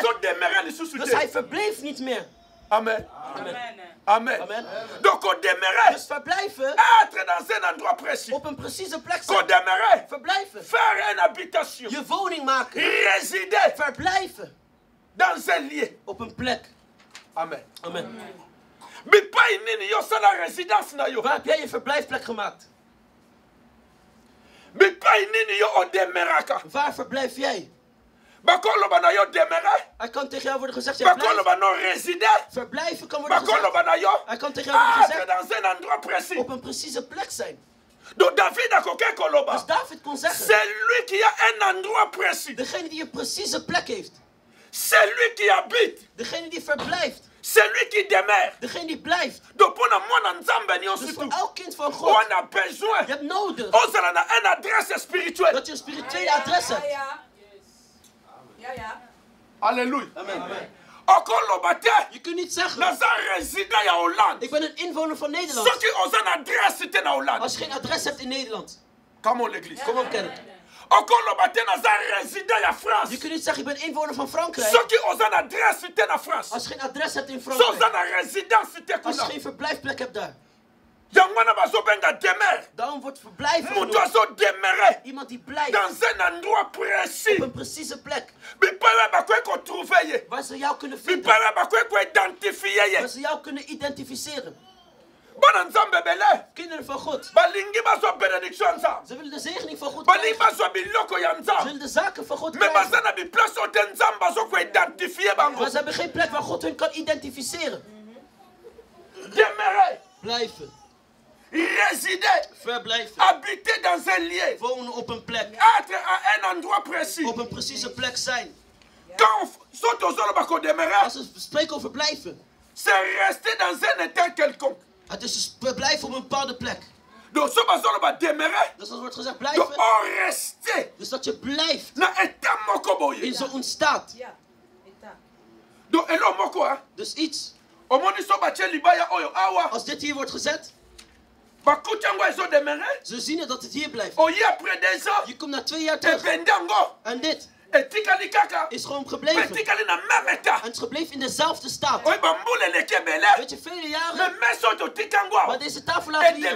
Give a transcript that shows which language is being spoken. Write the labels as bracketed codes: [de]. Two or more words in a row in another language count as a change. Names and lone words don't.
[ln] azodemeurer lisusu [nl] Dus [ln] te. [nl] hij verbleef niet meer. Amen. Amen. Amen. Amen. [ln] Donc odemeurer. [nl] Dus verblijven [fr] Être dans un endroit précis. [nl] op een precieze plek zijn. [ln] Kodemeurer. [nl] Verblijven. [fr] Faire une habitation. [nl] Je woning maken. [fr] Résider [nl] Verblijven [fr] dans un lieu. [nl] op een plek. Amen. Amen. [ln] Bipai nini yo sala résidence na yo. [nl] Waar heb jij je verblijfplek gemaakt? [ln] Bipai nini yo odemeraka. [nl] Waar verblijf jij? [ln] Bakoloba na yo demere. [nl] Er kan tegen jou worden gezegd, jij blijft. [ln] Bakoloba no résider. [nl] Verblijven kan worden [ln] Bakoloba [nl] gezegd. [ln] na yo. [nl] Er kan tegen jou worden [fr] Être [nl] gezegd, [fr] dans un endroit précis. [nl] op een precieze plek zijn. [ln] Donc David a koke koloba. [nl] Als David kon zeggen, [fr] C'est lui qui a un endroit précis. [nl] degene die een precieze plek heeft. [fr] C'est lui qui habite. [nl] Degene die verblijft. [fr] C'est lui qui demeure. [nl] Degene die blijft. [fr] Donc pour moi [ln] nzambe nyonso [nl] Dus voor [fr] tout. [nl] elk kind van [fr] On [nl] God, [fr] a besoin. [nl] je hebt nodig [ln] Ozala na [fr] un adresse spirituelle. [nl] dat je een spirituele adres hebt. Alléluia. Amen. [ln] Okoloba te. [nl] Je kunt niet zeggen, [ln] Naza résident ya Hollande. [nl] ik ben een inwoner van Nederland. [ln] Soki oza na adresse te na Hollande. [nl] Als je geen adres hebt in Nederland, [en] Come on l'église. [nl] kom op kerk. [ln] Okoloba te naza résident ya France. [nl] Je kunt niet zeggen, ik ben inwoner van Frankrijk. [ln] Soki oza na adresse te na France. [nl] Als je geen adres hebt in [ln] So oza [nl] Frankrijk. [ln] na résidence te [nl] Als je [ln] kuna. [nl] geen verblijfplek hebt daar. [ln] Yango wana bazobenga demeure. [nl] Daarom wordt verblijven [ln] Mutu [nl] genoemd. [ln] azo demeure. [nl] Iemand die blijft [fr] Dans un endroit précis. [nl] op een precieze plek. [ln] Bipawe bakoki kotrouve ye. [nl] Waar ze jou kunnen vinden. [ln] Bipawe bakoki koidentifie [nl] Waar [ln] ye. [nl] ze jou kunnen identificeren. [ln] Bana nzambe bele. [nl] Kinderen van God. [ln] Balingi bazwa bénédiction nzambe. [nl] Ze willen de zegening van God [ln] Balingi [nl] krijgen. [ln] bazwa biloko ya [nl] Ze [ln] nzambe. [nl] willen de zaken van God [ln] Mais baza [nl] krijgen. [ln] na biplace oyo te nzambe azokoidentifie bango. [nl] Maar ze hebben geen plek waar God hun kan identificeren. [fr] Demeure. [nl] Blijven. [fr] Résider. [nl] Verblijven. [fr] Habiter dans un lieu. [nl] Wonen op een plek. [fr] Être à un endroit précis. [nl] Op een precieze plek zijn. [ln] Quand soki ozoloba kodemere, [nl] Als we spreken over blijven. [fr] c'est rester dans un état quelconque. [nl] Het is dus verblijven op een bepaalde plek. [ln] Donc so bazoloba demere, [nl] Dus als wordt gezegd [fr] donc [nl] blijven. [fr] on reste [nl] Dus dat je blijft. [ln] na état moko [nl] In [ln] boye. [nl] zo ontstaat. [ln] Donc elo moko hein. [nl] Dus iets. [ln] Omoni so batie libaya oyo awa. [nl] Als dit hier wordt gezet. [ln] Bakuti yango ezodemere. [nl] Ze zien het dat het hier blijft. [ln] Oye après 2 ans. [nl] Je komt na 2 jaar terug. [ln] Ebende yango. [nl] En dit [ln] Etikali kaka. [nl] is gewoon [ln] Mpe [nl] gebleven. [ln] etikali na [fr] même état. [nl] En het is gebleven in dezelfde staat. [ln] Oye bambula eleki ebele. [nl] Weet je, vele [fr] Mais [nl] jaren. [ln] mese oyo totika yango awa. [nl] Maar deze tafel laten we hier.